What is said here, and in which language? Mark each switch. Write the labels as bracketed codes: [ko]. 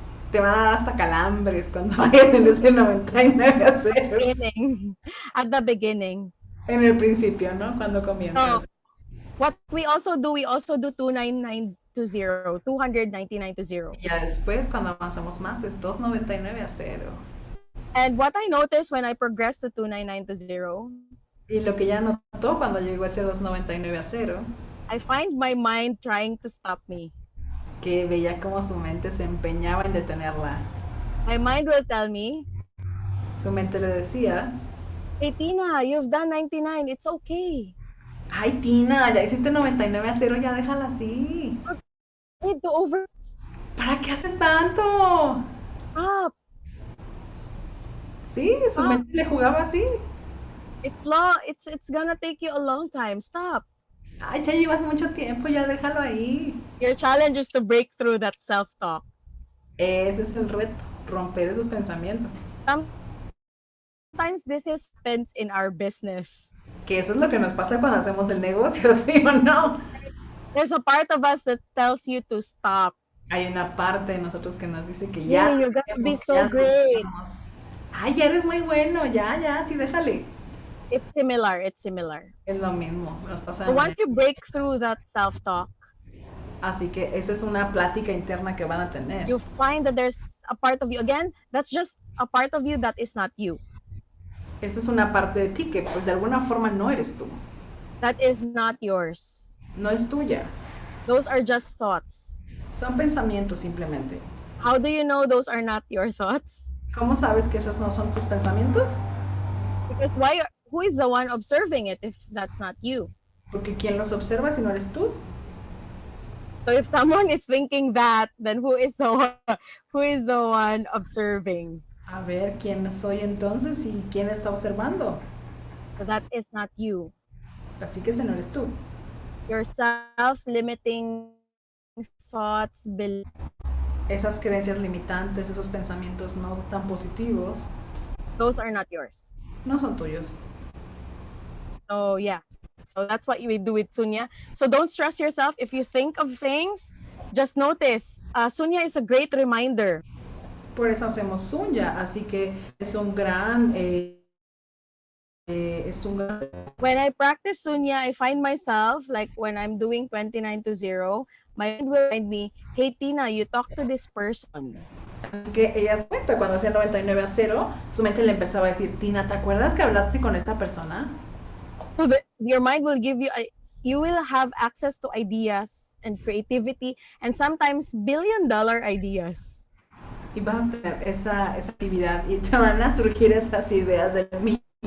[es] Te van a dar hasta calambres cuando vayas en ese 99 a 0. [en] At the beginning. [es] En el principio, ¿no? Cuando comienzas. [en] So, what we also do 299 to 0, 299 to 0. [es] Ya después, cuando avanzamos más, es 299 a 0. [en] And what I noticed when I progressed to 299 to 0, [es] Y lo que ya notó cuando llegó ese 299 a 0, [en] I find my mind trying to stop me. [es] que veía como su mente se empeñaba en detenerla. [en] My mind will tell me, [es] Su mente le decía, [en] hey Tina, you've done 99, it's okay. [es] ay Tina, ya hiciste 99 a 0, ya déjala así. [en] You need to over [es] ¿Para qué haces tanto? [en] up. [es] Sí, su mente le jugaba así. [en] It's long. It's gonna take you a long time. Stop. [es] Ay, ya llevas mucho tiempo, ya déjalo ahí. [en] Your challenge is to break through that self-talk. [es] Ese es el reto, romper esos pensamientos. [en] Sometimes this happens in our business. [es] Que eso es lo que nos pasa cuando hacemos el negocio, ¿sí o no? [en] There's a part of us that tells you to stop. [es] Hay una parte de nosotros que nos dice que [en] Yeah, [es] ya. [en] you're gonna be [es] ya [en] so [es] no [en] great. [es] podemos. Ay, ya eres muy bueno, ya, sí, déjale. [en] It's similar. [es] Es lo mismo, nos pasa. [en] So once you break through that self-talk, [es] Así que esa es una plática interna que van a tener. [en] you find that there's a part of you. Again, that's just a part of you that is not you. [es] Esa es una parte de ti que pues de alguna forma no eres tú. [en] That is not yours. [es] No es tuya. [en] Those are just thoughts. [es] Son pensamientos simplemente. [en] How do you know those are not your thoughts? [es] ¿Cómo sabes que esos no son tus pensamientos? [en] Because who is the one observing it if that's not you? [es] Porque ¿quién los observa si no eres tú? [en] So if someone is thinking that, then who is the one observing? [es] A ver, ¿quién soy entonces y quién está observando? [en] So that is not you. [es] Así que ese no eres tú. [en] Your self-limiting thoughts, beliefs, [es] Esas creencias limitantes, esos pensamientos no tan positivos, [en] those are not yours. [es] no son tuyos. [en] So yeah. So that's what you would do with Sunya. So don't stress yourself. If you think of things, just notice. Sunya is a great reminder. [es] Por eso hacemos Sunya, así que es un gran es un gran... [en] When I practice Sunya, I find myself, like when I'm doing 29 to 0, my mind will remind me, hey Tina, you talk to this person. [es] Que ella se cuenta, cuando hacía 99 a 0, su mente le empezaba a decir, Tina, ¿te acuerdas que hablaste con esta persona? [en] So your mind will give you, you will have access to ideas and creativity and sometimes $1 billion ideas. [es] Y vas a tener esa actividad y te van a surgir esas ideas del $1 millón.